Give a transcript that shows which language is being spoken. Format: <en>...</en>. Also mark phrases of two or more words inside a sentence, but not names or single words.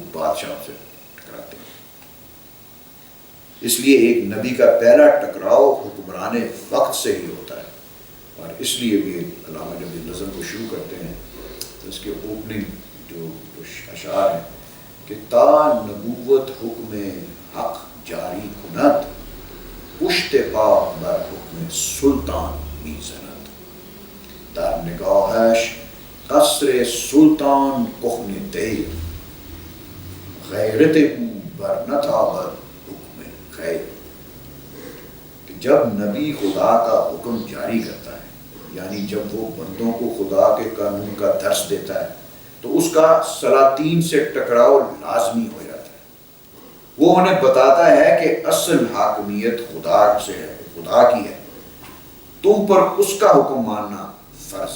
<ur>بادشاہوں سے ٹکراتے ہیں، اس لیے ایک نبی کا پہلا ٹکراؤ حکمران وقت سے ہی ہوتا ہے، اور اس لیے بھی علامہ جب یہ نظم کو شروع کرتے ہیں تو اس کے اوپننگ جو اشعار ہیں کہ</ur> <fa>تا نبوت حکم حق جاری کند، پشت پا بر حکم سلطان می زند، در نگاهش قصر سلطان کهنه دیر، غیرت او بر نتابد حکم غیر۔</fa> <ur>کہ جب نبی خدا کا حکم جاری کرتا ہے، یعنی جب وہ بندوں کو خدا کے قانون کا درس دیتا ہے تو اس کا سلاطین سے ٹکراؤ لازمی ہو جاتا ہے۔ وہ انہیں بتاتا ہے کہ اصل حاکمیت خدا سے ہے، خدا کی ہے، تم پر اس کا حکم ماننا فرض ہے۔</ur>